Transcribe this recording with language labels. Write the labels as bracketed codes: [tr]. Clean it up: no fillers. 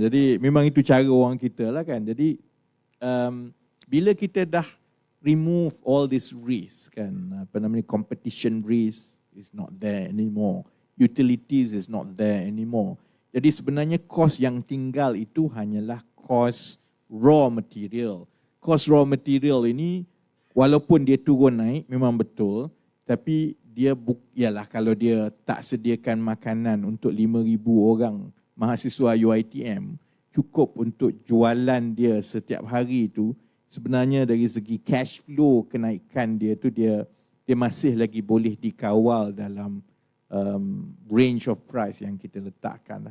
[ms] Jadi memang itu cara orang kita lah kan. Jadi bila kita dah [en] remove all this risk kan, competition risk is not there anymore. Utilities is not there anymore. [ms] Jadi sebenarnya kos yang tinggal itu hanyalah kos raw material. Kos raw material ini walaupun dia turun naik memang betul, tapi dia ialah kalau dia tak sediakan makanan untuk 5,000 orang mahasiswa UiTM, cukup untuk jualan dia setiap hari itu, sebenarnya dari segi cash flow kenaikan dia tu dia masih lagi boleh dikawal dalam [en] range of price [ms] yang kita letakkan.